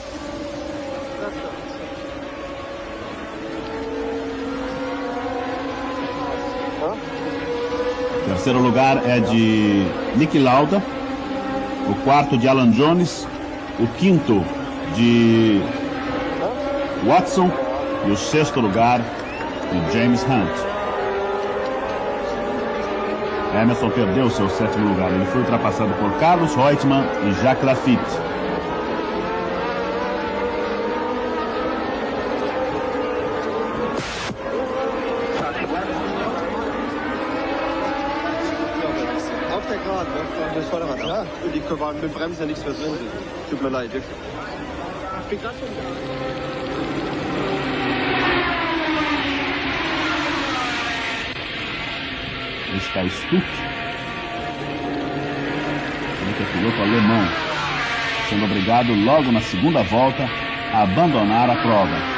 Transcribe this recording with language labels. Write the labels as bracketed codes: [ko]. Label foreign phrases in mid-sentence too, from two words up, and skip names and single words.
[pt] O terceiro lugar é de Niki Lauda, o quarto de Alan Jones, o quinto de Watson e o sexto lugar de James Hunt. Emerson perdeu seu sétimo lugar. Ele foi ultrapassado por Carlos Reutemann e Jacques Laffite. [de] Auf der Geraden, das Vorderrad. Ja, und die waren mit dem Bremsen ja nichts mehr drin. Tut mir leid, wirklich. Ich bin gerade schon da. [pt] Está Stuck, ele que é piloto alemão, sendo obrigado logo na segunda volta a abandonar a prova.